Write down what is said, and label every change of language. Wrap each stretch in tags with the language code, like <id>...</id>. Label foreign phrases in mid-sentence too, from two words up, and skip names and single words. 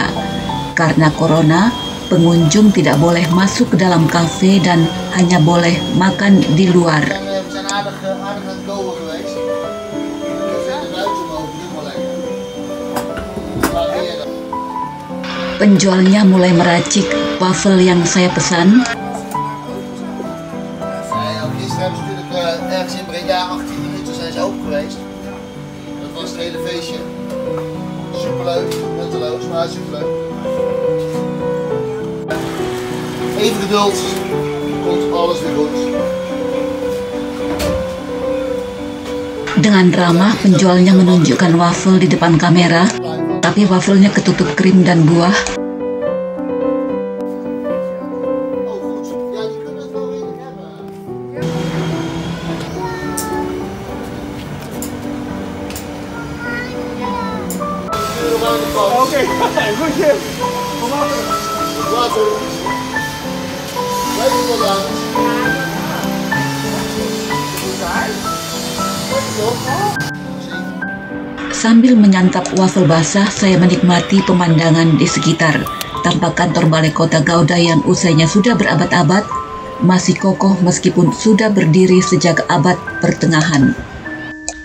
<id>Karena corona, pengunjung tidak boleh masuk ke dalam kafe dan hanya boleh makan di luar. Penjualnya mulai meracik waffle yang saya pesan.</id> <nl>Ook geweest. Dat was het hele feestje. Superleuk, nutteloos, maar superleuk. Even geduld, komt alles weer goed.</nl> <id>Dengan ramah, penjualnya menunjukkan waffle di depan kamera, tapi wafelnya ketutup krim dan buah.</id> <nl>Oké, goed je. Kom maar. Water. Blijf er wel aan.</nl> <id>Sambil menyantap waffle basah, saya menikmati pemandangan di sekitar. Tampak kantor balai kota Gouda yang usianya sudah berabad-abad, masih kokoh meskipun sudah berdiri sejak abad pertengahan.</id>